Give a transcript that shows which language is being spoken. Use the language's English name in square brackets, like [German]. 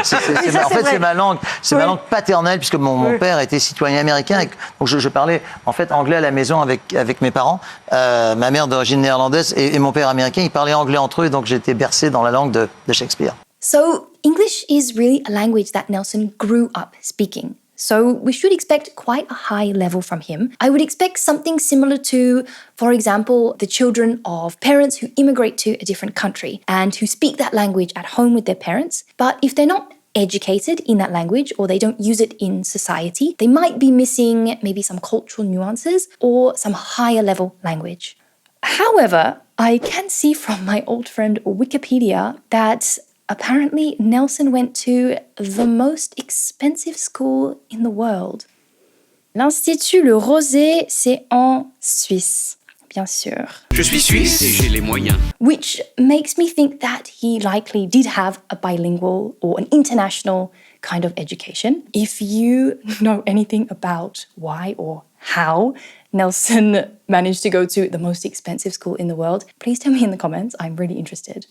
[French] En fait, c'est ma langue paternelle puisque mon père était citoyen américain. Donc je parlais en fait anglais à la maison avec mes parents. Ma mère d'origine néerlandaise et mon père américain, ils parlaient anglais entre eux, donc j'étais bercé dans la langue de Shakespeare. [English] So English is really a language that Nelson grew up speaking. So we should expect quite a high level from him. I would expect something similar to, for example, the children of parents who immigrate to a different country and who speak that language at home with their parents. But if they're not educated in that language or they don't use it in society, they might be missing maybe some cultural nuances or some higher level language. However, I can see from my old friend Wikipedia that apparently, Nelson went to the most expensive school in the world. [French] L'Institut Le Rosé, c'est en Suisse, bien sûr. Je suis suisse et j'ai les moyens. [English] Which makes me think that he likely did have a bilingual or an international kind of education. If you know anything about why or how Nelson managed to go to the most expensive school in the world, please tell me in the comments. I'm really interested.